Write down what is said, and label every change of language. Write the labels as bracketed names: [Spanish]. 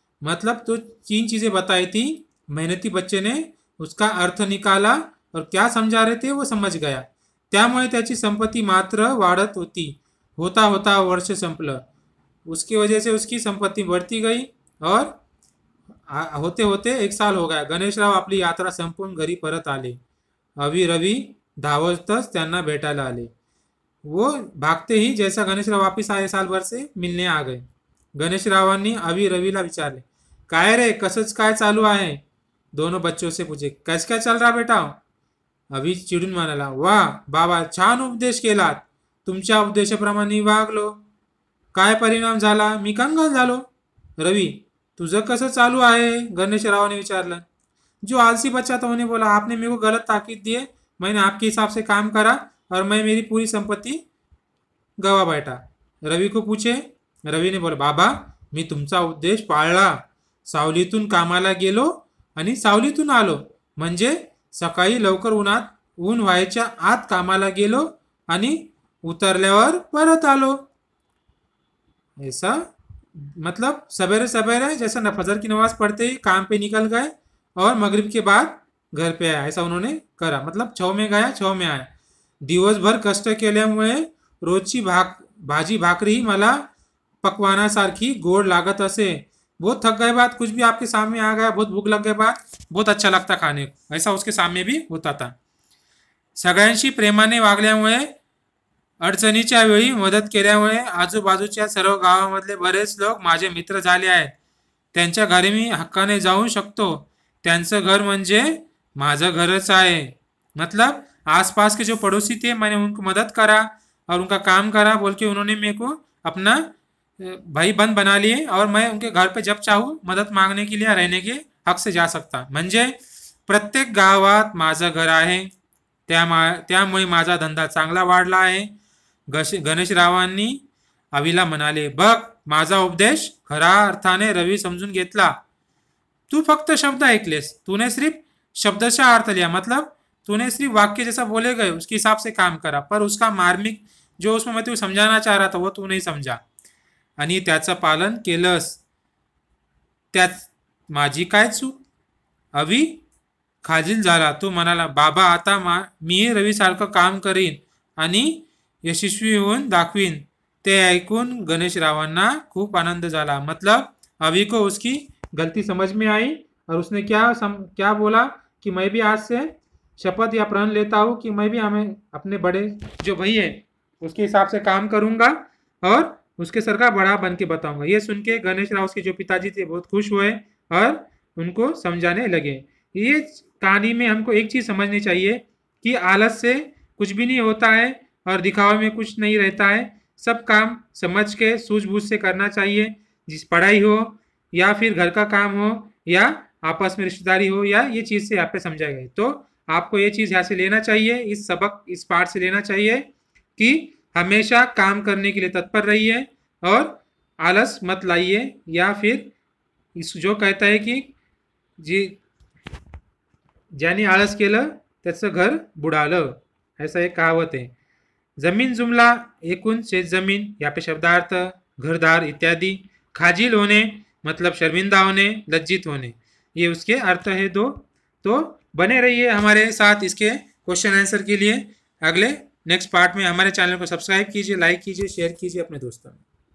[Hindi] मतलब तो 3 चीजें बताई थी, मेहनती बच्चे ने उसका अर्थ निकाला और क्या समझा रहे थे वो समझ गया. [Marathi] त्यामुळे त्याची संपत्ती मात्र वाढत होती. होता होता वर्ष संपलं. [Hindi] उसकी वजह से उसकी संपत्ती बढ़ती गई और होते होते 1 साल हो गया. [Marathi] गणेशराव आपली यात्रा संपून घरी परत आले. रवी धावतच त्यांना भेटायला आले. [Hindi] वो भागते ही जैसा गणेशराव वापिस आए साल भर से मिलने आ गए. [Marathi] गणेशरावांनी रवीला विचारले, काय रे, कसंच काय चालू आहे. [Hindi] दोनों बच्चों से पूछे, कैसे काय चल रहा बेटा. [Marathi] अभि चिडून म्हणाला, वाह बाबा, छान उपदेश केलात, तुमच्या उपदेशाप्रमाणे वागलो. काय परिणाम झाला, मी कंगाल झालो. रवी, तुझं कसं चालू आहे, गणेशरावाने विचारलं. [Hindi] जो आलसी बच्चा था उन्हें बोला, आपने मेरे को गलत ताकीद दी है, मैंने आपके हिसाब से काम करा और मैं मेरी पूरी संपत्ती गवा बैठा. रवी को पूछे. [Marathi] रवीने बोला, बाबा मी तुमचा उद्देश पाळला. सावलीतून कामाला गेलो आणि सावलीतून आलो, म्हणजे सकाळी लवकर ऊन व्हायच्या आत कामाला गेलो आणि उतरल्यावर परत आलो. ऐसा [Hindi] मतलब सवेरे सवेरे जैसे न फजर की नमाज पढ़ते ही काम पे निकल गए और मगरिब के बाद घर पे आया, ऐसा उन्होंने करा. मतलब छव में गया छव में आया. [Marathi] दिवसभर कष्ट केल्यामुळे रोजची भाजी भाकरी मला पकवानासारखी गोड लागत असे. [Hindi] बहुत थक गए बाद कुछ भी आपके सामने आ गया, बहुत भूख लग गए बाद बहुत अच्छा लगता खाने को, ऐसा उसके सामने भी होता था. [Marathi] सगळ्यांशी प्रेमाने वागल्यामुळे, अडचणीच्या वेळी मदत केल्यामुळे आजूबाजूच्या सर्व गावामधले बरेच लोक माझे मित्र झाले आहेत. त्यांच्या घरी मी हक्काने जाऊ शकतो. त्यांचं घर म्हणजे माझं घरच आहे. [Hindi] मतलब आसपास के जो पड़ोसी थे मैंने उनको मदद करा और उनका काम करा बोल के उन्होंने मेरे को अपना भाई बंद बना लिए और मैं उनके घर पे जब चाहूँ मदत मागने के लिए रहने के हक से जा सकता. [Marathi] म्हणजे प्रत्येक गावात माझं घर आहे. त्यामुळे माझा धंदा चांगला वाढला आहे. गणेशरावांनी अवीला म्हणाले, बघ माझा उपदेश खऱ्या अर्थाने रवी समजून घेतला. तू फक्त शब्द ऐकलेस, [Hindi] तूने सिर्फ शब्दशः अर्थ लिया. मतलब तूने सिर्फ वाक्य जैसा बोले गए उसके हिसाब से काम करा, पर उसका मार्मिक जो उसमें मैं तुझे समझाना चाह रहा था वो तू नहीं समझा [Marathi] आणि त्याचं पालन केलंस. त्यात माझी काय चूक. अवी खाजील झाला. तो म्हणाला, बाबा आता मी रवीसारखं काम करीन आणि यशस्वी होऊन दाखवीन. ते ऐकून गणेशरावांना खूप आनंद झाला. [Hindi] मतलब अवी को उसकी गलती समझ में आई और उसने क्या बोला कि मैं भी आज से शपथ या प्रण लेता हूँ कि मैं भी हमें अपने बड़े जो भाई है उसके हिसाब से काम करूँगा और उसके सर का बड़ा बन के बताऊँगा. ये सुन के गणेश राव के जो पिताजी थे बहुत खुश हुए और उनको समझाने लगे. ये कहानी में हमको एक चीज़ समझनी चाहिए कि आलस से कुछ भी नहीं होता है और दिखावे में कुछ नहीं रहता है. सब काम समझ के सूझबूझ से करना चाहिए. जिस पढ़ाई हो या फिर घर का काम हो या आपस में रिश्तेदारी हो, या ये चीज़ से यहाँ पे समझा गया. तो आपको ये चीज़ यहाँ से लेना चाहिए, इस सबक इस पाठ से लेना चाहिए कि हमेशा काम करने के लिए तत्पर रहिए और आलस मत लाइए. या फिर इस जो कहता है कि जी [Marathi] ज्याने आळस केलं त्याचं घर बुडालं, [Hindi] ऐसा एक कहावत है. जमीन जुमला [Marathi] एकूण शेत जमीन, [Hindi] यहाँ पे शब्दार्थ घरदार इत्यादि. खाजिल होने मतलब शर्मिंदा होने, लज्जित होने, ये उसके अर्थ है दो. तो बने रहिए हमारे साथ इसके क्वेश्चन आंसर के लिए. अगले नेक्स्ट पार्ट में हमारे चैनल को सब्सक्राइब कीजिए, लाइक कीजिए, शेयर कीजिए अपने दोस्तों में.